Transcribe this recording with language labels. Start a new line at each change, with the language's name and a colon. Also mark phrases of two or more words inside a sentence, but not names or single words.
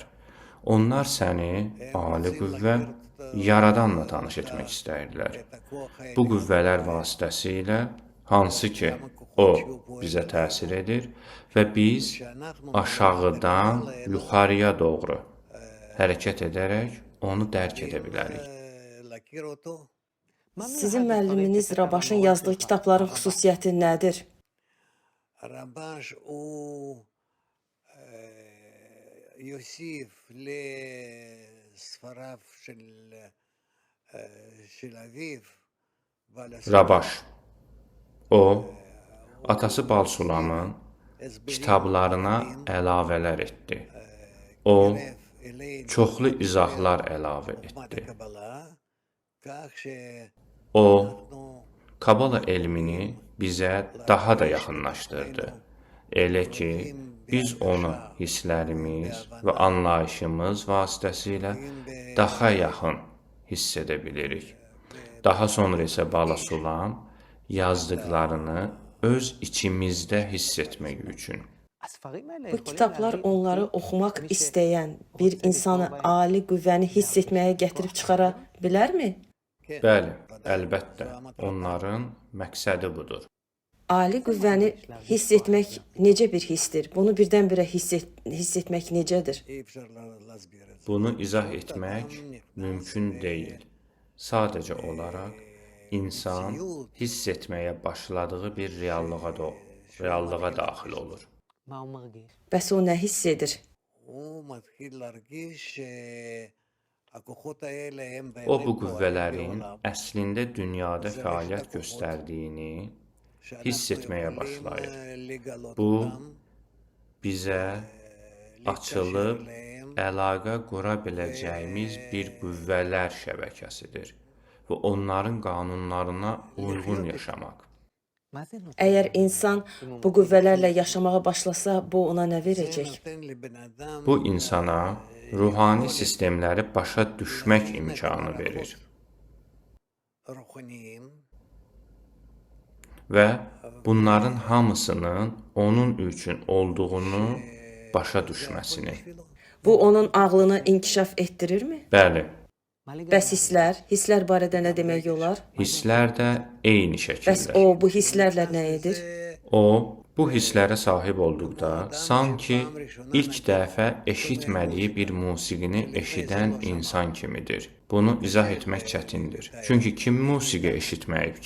Azerbaijani: Onlar səni ali qüvvə, yaradanla tanış etmək istəyirlər. Bu qüvvələr vasitəsilə, hansı ki, o bizə təsir edir və biz aşağıdan yuxarıya doğru hərəkət edərək onu dərk edə bilərik.
Hebrew: להכיר אותו.
Azerbaijani: Sizin müəlliminiz Rabaşın yazdığı kitabların xüsusiyyəti nədir?
Hebrew: הרמב"ש הוא יוסיף לספריו של אביו בעל
Azerbaijani: Rabaş, o, atası Bal Sulamın kitablarına əlavələr etdi. O, çoxlu izahlar əlavə etdi.
Hebrew: הקבלה, כך
Azerbaijani: O,
Hebrew: שאנחנו
Azerbaijani: Kabala elmini bizə daha da yaxınlaşdırdı. Elə ki, biz onu hisslərimiz və anlayışımız vasitəsilə daha yaxın hiss edə bilirik. Daha sonra isə Bala Sulam yazdıqlarını öz içimizdə hiss etmək üçün. Bu kitablar onları oxumaq istəyən bir insanı ali qüvvəni hiss etməyə gətirib çıxara bilərmi? Bəli, əlbəttə, onların məqsədi budur. Ali qüvvəni hiss etmək necə bir hissdir? Bunu birdən-birə hiss etmək necədir?
Hebrew: אי אפשר להסביר את זה.
Azerbaijani: Bunu izah etmək mümkün deyil. Sadəcə olaraq insan hiss etməyə başladığı bir reallığa daxil olur.
Hebrew: מה הוא מרגיש?
Azerbaijani: Bəs o nə hiss edir?
Hebrew: הוא מתחיל להרגיש שהכוחות האלה הם
Azerbaijani: O
Hebrew: באמת
Azerbaijani: bu
Hebrew: פועלים
Azerbaijani: qüvvələrin
Hebrew: בעולם.
Azerbaijani: əslində dünyada fəaliyyət göstərdiyini hiss
Hebrew: שאנחנו
Azerbaijani: etməyə
Hebrew: יכולים,
Azerbaijani: başlayır.
Hebrew: לגלות
Azerbaijani: Bu
Hebrew: אותם,
Azerbaijani: bizə açılıb
Hebrew: להתקשר אליהם,
Azerbaijani: əlaqə qura biləcəyimiz bir qüvvələr şəbəkəsidir və onların qanunlarına uyğun yaşamaq.
Hebrew: מה זה נותן?
Azerbaijani: Əgər insan bu qüvvələrlə yaşamağa başlasa, bu ona nə
Hebrew: זה
Azerbaijani: verəcək?
Hebrew: נותן לבן אדם
Azerbaijani: Bu insana ruhani sistemləri başa düşmək imkanı verir
Hebrew: רוחניים,
Azerbaijani: və bunların hamısının onun üçün olduğunu başa düşməsini. Bu onun ağlını inkişaf etdirirmi? Bəli,
Hebrew: מה לגבי?
Azerbaijani: Bəs hisslər barədə nə demək olar? hisslər də eyni Bəs şəkildə. o bu hisslərlə nə edir? O, bu hisslərə sahib olduqda, sanki ilk dəfə eşitmədiyi bir musiqini eşidən insan kimidir. Bunu izah etmək çətindir. Çünki kim musiqi eşitməyib ki?